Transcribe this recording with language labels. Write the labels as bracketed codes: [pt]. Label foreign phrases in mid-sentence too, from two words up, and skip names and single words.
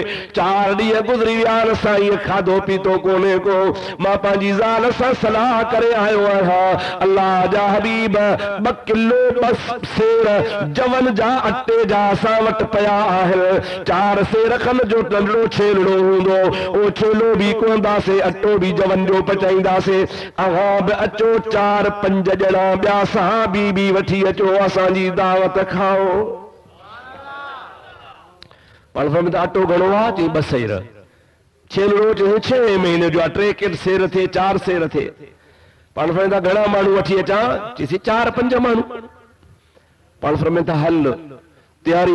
[sd] 4 ॾींहं गुज़री विया साईं खाधो पीतो कोन्हे को मां पंहिंजी ज़ाल सां सलाह करे आयो आहियां अल्लाह जा हबीब 2 किलो बस सेर जवन जा अटे जा असां वटि पिया आहिनि 4 सेर खन जो नंढड़ो छेलड़ो हूंदो ओ छेलो बि को से अटो भी जवन जो पचाईंदासे अहां बि अचो 4-5 ॼणा ॿिया सहाबी भी वठी अचो असांजी दावत खाओ पाण फरमाइनि था अटो घणो आहे चई 2 सेर छेलड़ो चई 6 महीने जो 3 सेर थे 4 सेर थे पाण फरमाइनि था घणा माण्हू वठी अचां चईसि 4-5 माण्हू पाण फरमाइनि था हल तैयारी